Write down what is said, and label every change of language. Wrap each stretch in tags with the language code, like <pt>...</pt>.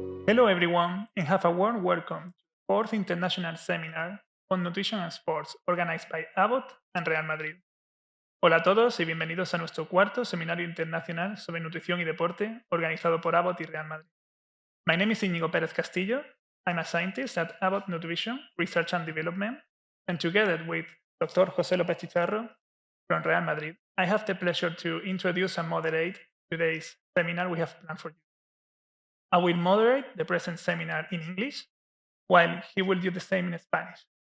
<en>Hello everyone and have a warm welcome to the fourth international seminar on nutrition and sports organized by Abbott and Real Madrid.</en> <es>Hola a todos y bienvenidos a nuestro cuarto seminario internacional sobre nutrición y deporte organizado por Abbott y Real Madrid.</es> <en>My name is Íñigo Pérez Castillo. I'm a scientist at Abbott Nutrition Research and Development, and together with Dr. José López Chicharro from Real Madrid, I have the pleasure to introduce and moderate today's seminar we have planned for you. I will moderate the present seminar in English, while he will do the same in Spanish.</en>